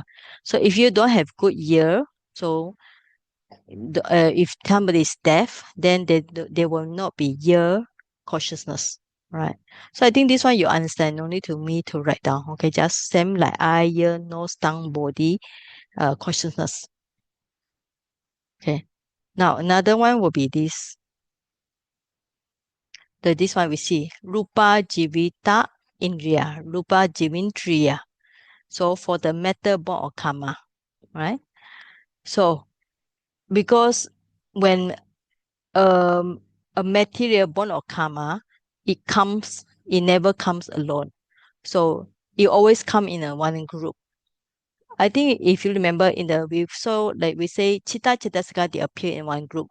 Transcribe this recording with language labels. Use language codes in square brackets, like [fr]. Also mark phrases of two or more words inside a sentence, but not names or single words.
[en] So if you don't have good ear, so if somebody is deaf, then there will not be ear consciousness, right? So I think this one you understand. No need to me to write down. Okay, just same like eye, ear, nose, tongue, body, consciousness. Okay. Now another one will be this. This one we see [pi] rupa jivita indriya, rupa jivindriya. [en] So for the matter born of karma, right? So because when a material born of karma, it never comes alone. So it always come in a one group. I think if you remember like we say [pi] Chitta Chitasika, [en] they appear in one group.